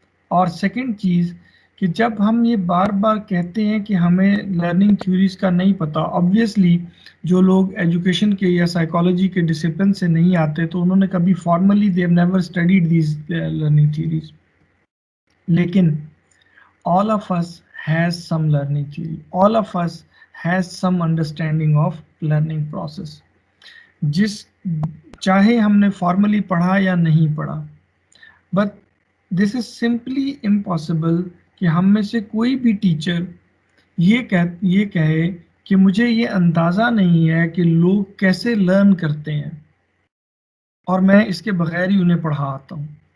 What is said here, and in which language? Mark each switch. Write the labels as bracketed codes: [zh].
[ur] اور سیکنڈ چیز کہ جب ہم یہ بار بار کہتے ہیں کہ ہمیں لرننگ تھیوریز کا نہیں پتہ، آبویسلی جو لوگ ایجوکیشن کے یا سائیکالوجی کے ڈسپلن سے نہیں آتے تو انہوں نے کبھی formally [en] They have never studied these learning theories. لیکن all of us has some learning theory, all of us has some understanding of learning process. [ur] جس چاہے ہم نے فارملی پڑھا یا نہیں پڑھا، [en] but this is simply impossible [ur] کہ ہم میں سے کوئی بھی ٹیچر یہ کہے کہ مجھے یہ اندازہ نہیں ہے کہ لوگ کیسے لرن کرتے ہیں اور میں اس کے بغیر ہی انہیں پڑھا آتا ہوں.